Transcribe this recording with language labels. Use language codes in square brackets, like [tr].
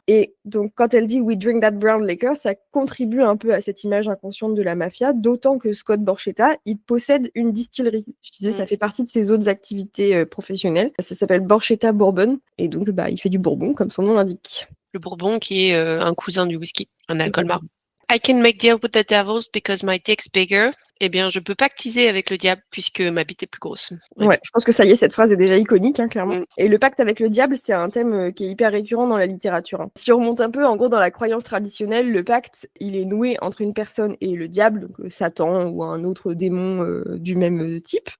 [fr] Et donc, quand elle dit « [en] We drink that brown liquor [fr] », ça contribue un peu à cette image inconsciente de la mafia, d'autant que Scott Borchetta, il possède une distillerie. Je disais, ça fait partie de ses autres activités professionnelles. Ça s'appelle Borchetta Bourbon, et donc, il fait du bourbon, comme son nom l'indique. Le bourbon qui est un cousin du whisky, un alcool marron. [en] I can make deal with the devils because my dick's bigger. [fr] Eh bien, je peux pactiser avec le diable puisque ma bite est plus grosse. Ouais, je pense que ça y est, cette phrase est déjà iconique, clairement. Et le pacte avec le diable, c'est un thème qui est hyper récurrent dans la littérature. Si on remonte un peu, en gros, dans la croyance traditionnelle, le pacte, il est noué entre une personne et le diable, donc Satan ou un autre démon du même type.